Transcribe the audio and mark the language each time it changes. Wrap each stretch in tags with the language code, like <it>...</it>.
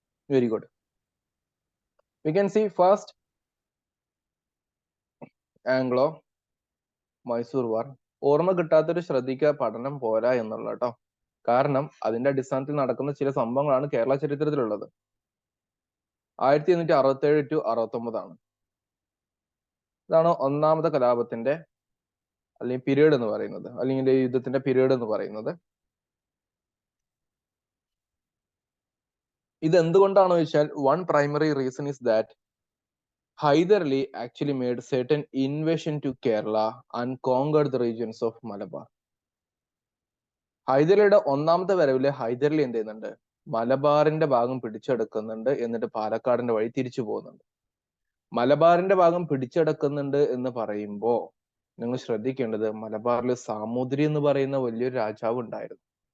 <en>Very good. We can see first Anglo-Mysore War.</en> <ml>ഓർമ്മ കിട്ടാത്തൊരു ശ്രദ്ധിക്കുക, പഠനം പോരാ എന്നുള്ള കേട്ടോ. കാരണം അതിന്റെ അടിസ്ഥാനത്തിൽ നടക്കുന്ന ചില സംഭവങ്ങളാണ് കേരള ചരിത്രത്തിലുള്ളത്. 1867 to 69 ഇതാണ് ഒന്നാമത്തെ കലാപത്തിന്റെ അല്ലെങ്കിൽ പീരീഡ് എന്ന് പറയുന്നത്, അല്ലെങ്കിൽ യുദ്ധത്തിന്റെ പീരീഡ് എന്ന് പറയുന്നത്. ഇത് എന്തുകൊണ്ടാണോ ചോദിച്ചാൽ,</ml> <en>One primary reason is that Hyder Ali actually made certain invasion to Kerala and conquered the regions of Malabar.</en> <ml>ഹൈദരലിയുടെ ഒന്നാമത്തെ വരവില് ഹൈദർ അലി എന്ത് ചെയ്യുന്നുണ്ട്, മലബാറിന്റെ ഭാഗം പിടിച്ചെടുക്കുന്നുണ്ട്, എന്നിട്ട് പാലക്കാടിന്റെ വഴി തിരിച്ചു പോകുന്നുണ്ട്. മലബാറിന്റെ ഭാഗം പിടിച്ചെടുക്കുന്നുണ്ട് എന്ന് പറയുമ്പോ നിങ്ങൾ ശ്രദ്ധിക്കേണ്ടത്, മലബാറിൽ സാമൂതിരി എന്ന് പറയുന്ന വലിയൊരു രാജാവ് ഉണ്ടായിരുന്നു.</ml>